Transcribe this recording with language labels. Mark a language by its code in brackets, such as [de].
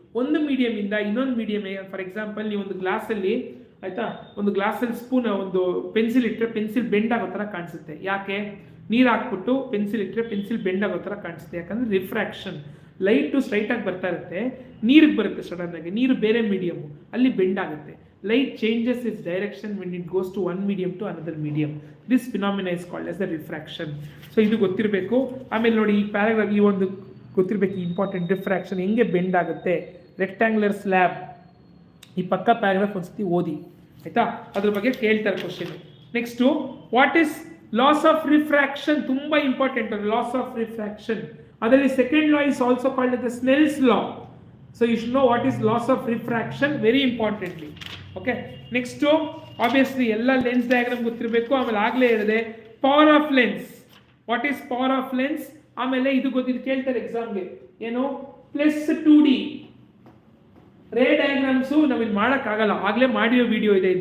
[kn] ಒಂದು ಮೀಡಿಯಂ ಇಂದ ಇನ್ನೊಂದು ಮೀಡಿಯಂ. ಫಾರ್ ಎಕ್ಸಾಂಪಲ್ ನೀವು ಒಂದು ಗ್ಲಾಸಲ್ಲಿ ಆಯ್ತಾ, ಒಂದು ಗ್ಲಾಸಲ್ಲಿ ಸ್ಪೂನ್ ಒಂದು ಪೆನ್ಸಿಲ್ ಇಟ್ಟರೆ ಪೆನ್ಸಿಲ್ ಬೆಂಡ್ ಆಗೋ ಥರ ಕಾಣಿಸುತ್ತೆ. ಯಾಕೆ? ನೀರು ಹಾಕ್ಬಿಟ್ಟು ಪೆನ್ಸಿಲ್ ಇಟ್ಟರೆ ಪೆನ್ಸಿಲ್ ಬೆಂಡ್ ಆಗೋ ಥರ ಕಾಣಿಸುತ್ತೆ. ಯಾಕಂದ್ರೆ ರಿಫ್ರಾಕ್ಷನ್. ಲೈಟು ಸ್ಟ್ರೈಟ್ ಆಗಿ ಬರ್ತಾ ಇರುತ್ತೆ, ನೀರಿಗೆ ಬರುತ್ತೆ ಸಡನ್ ಆಗಿ, ನೀರು ಬೇರೆ ಮೀಡಿಯಮ್, ಅಲ್ಲಿ ಬೆಂಡ್ ಆಗುತ್ತೆ. [en] Light changes its direction when it goes to one medium to another medium. This phenomena is called as the refraction. [kn] So ಇದು ಗೊತ್ತಿರಬೇಕು. ಆಮೇಲೆ ನೋಡಿ ಈ ಪ್ಯಾರಾಗ್ರಾಫ್ ಈ ಒಂದು ಗೊತ್ತಿರಬೇಕು ಇಂಪಾರ್ಟೆಂಟ್. ರಿಫ್ರಾಕ್ಷನ್ ಹೆಂಗೆ ಬೆಂಡ್ ಆಗುತ್ತೆ, ರೆಕ್ಟ್ಯಾಂಗ್ಯುಲರ್ ಸ್ಲ್ಯಾಬ್. ಈ ಪಕ್ಕ ಪ್ಯಾರಾಗ್ರಾಫ್ ಒಂದ್ಸತಿ ಓದಿ ಆಯ್ತಾ, ಅದ್ರ ಬಗ್ಗೆ ಕೇಳ್ತಾರೆ question. [en] Next, what is laws of refraction? ತುಂಬಾ important laws of refraction. ಅದರಲ್ಲಿ second law is also called as the Snell's law. So you should know what is loss of refraction very importantly. Okay, next obviously [kn] ಎಲ್ಲ lens diagram ಗೊತ್ತಿರಬೇಕು. ಆಮೇಲೆ ಆಗಲೇ ಹೇಳಿದೆ [en] Power of lens. What is power of lens? [kn] ಆಮೇಲೆ ಇದು ಗೊತ್ತಿದ್ದು ಕೇಳ್ತಾರೆ ಎಕ್ಸಾಮ್ಗೆ, ಏನು ಪ್ಲಸ್ 2D ರೇ ಡಯಾಗ್ರಾಮ್ಸು ನಾವಿಲ್ಲಿ ಮಾಡೋಕ್ಕಾಗಲ್ಲ, ಆಗಲೇ ಮಾಡಿರೋ ವಿಡಿಯೋ ಇದೆ.